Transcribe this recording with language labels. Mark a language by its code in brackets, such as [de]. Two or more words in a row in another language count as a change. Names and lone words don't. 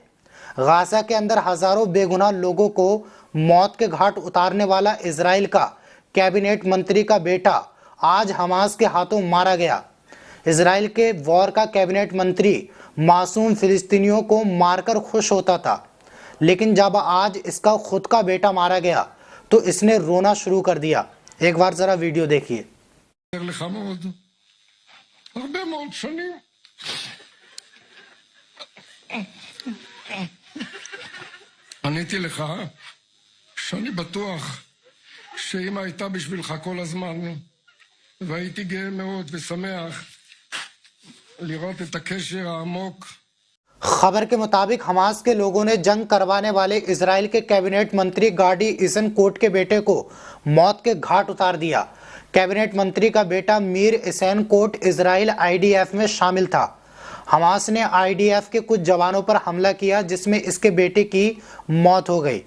[hi] गाजा के अंदर हजारों बेगुनाह लोगों को मौत के घाट उतारने वाला इजराइल का कैबिनेट मंत्री का बेटा आज हमास के हाथों मारा गया। इजराइल के वॉर का कैबिनेट मंत्री मासूम फिलिस्तीनियों को मारकर खुश होता था, लेकिन जब आज इसका खुद का बेटा मारा गया तो इसने रोना शुरू कर दिया। एक बार जरा वीडियो देखिए। [he] עניתי לך שאני בטוח שאמא הייתה בשבילך כל הזמן, והייתי גאה מאוד ושמח לראות את הקשר העמוק। [hi] खबर के मुताबिक हमास के लोगों ने जंग करवाने वाले इजराइल के कैबिनेट मंत्री गाडी इज़नकोट के बेटे को मौत के घाट उतार दिया। कैबिनेट मंत्री का बेटा मीर इज़नकोट इजराइल आईडीएफ में शामिल था। हमास ने आईडीएफ के कुछ जवानों पर हमला किया जिसमें इसके बेटे की मौत हो गई।